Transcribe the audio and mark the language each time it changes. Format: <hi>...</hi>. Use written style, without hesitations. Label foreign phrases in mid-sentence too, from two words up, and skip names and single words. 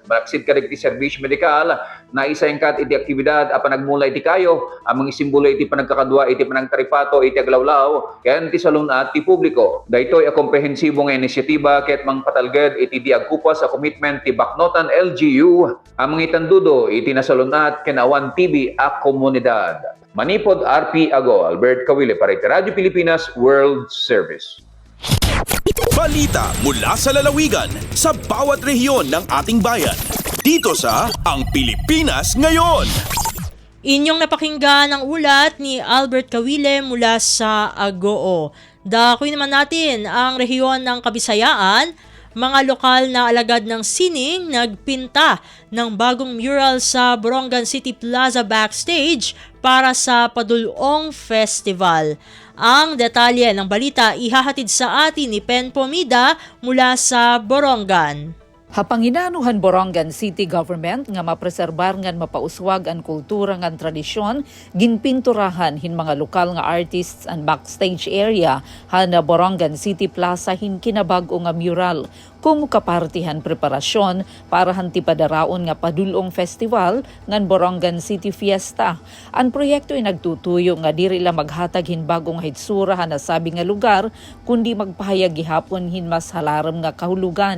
<ilo>Baraksid kadagiti serbisyo medikal na isayang kat iti aktibidad a panagmula iti kayo amang isimbolo iti panagkakadwa iti panagtaripato iti aglawlaw ken ti salunat ti publiko. Daytoy a komprehensibo nga inisyatiba ket mangpatalged iti diagkupas a commitment ti Baknotan LGU amang itandudo iti nasalunat ken awan TV a komunidad. Manipod RP Ago, Albert Kawile para iti Radyo Pilipinas World Service.</ilo> <tl>Balita mula sa lalawigan sa bawat rehiyon ng ating bayan. Dito sa Ang Pilipinas Ngayon. Inyong napakinggan ang ulat ni Albert Kawile mula sa Agoo. Dakoy naman natin ang rehiyon ng Kabisayaan. Mga lokal na alagad ng sining nagpinta ng bagong mural sa Borongan City Plaza backstage para sa Padulong Festival. Ang detalye ng balita ihahatid sa atin ni Pen Pomida mula sa Borongan.</tl> <war>Hapanginanuhan Borongan City Government nga mapreserbar ngan mapauswag ang kultura ngan tradisyon, ginpinturahan hin mga</war> <en>lokal nga artists</en> <war>and backstage area hana Borongan City Plaza hin kinabag-o nga mural kung kapartihan preparasyon para hanti padaraon nga Padulong Festival ngan Borongan City Fiesta. Ang proyekto ay nagtutuyo nga diri la maghatag hin bagong hitsura hana sabi nga lugar kundi magpahayag gihapon hin mas halaram nga kahulugan.</war>